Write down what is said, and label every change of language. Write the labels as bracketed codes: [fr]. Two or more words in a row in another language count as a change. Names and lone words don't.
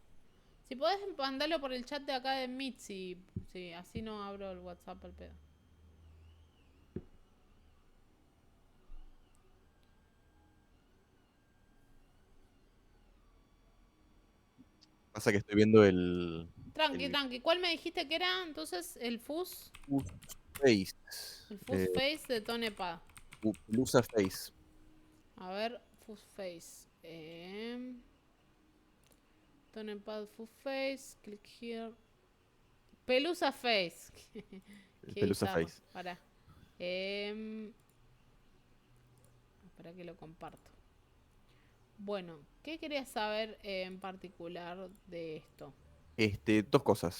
[es] Si podés mandarlo por el chat de acá de Meet, si así no abro el WhatsApp al pedo. Pasa que estoy viendo Tranqui, el tranqui. ¿Cuál me dijiste que era entonces el FUS? FUS Face. El FUS Face de Tonepad. Lusa Face. A ver, FUS Face. [en] Tone pad full face. Click here. Pelusa face. [es] Qué Pelusa bizarro. face. Pará. Espera que lo comparto. Bueno, ¿qué querías saber en particular de esto? Dos cosas.